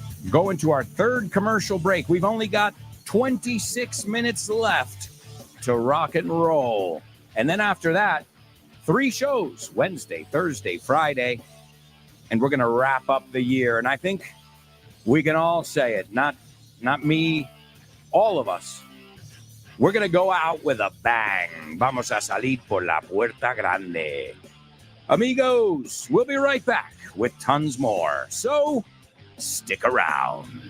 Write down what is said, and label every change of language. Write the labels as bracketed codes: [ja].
[en] Going to our third commercial break. We've only got 26 minutes left to rock and roll. And then after that, 3 shows, Wednesday, Thursday, Friday. And we're going to wrap up the year. And I think we can all say it, not me, all of us. We're going to go out with a bang. [es] Vamos a salir por la puerta grande. [en] Amigos, we'll be right back with tons more. So stick around.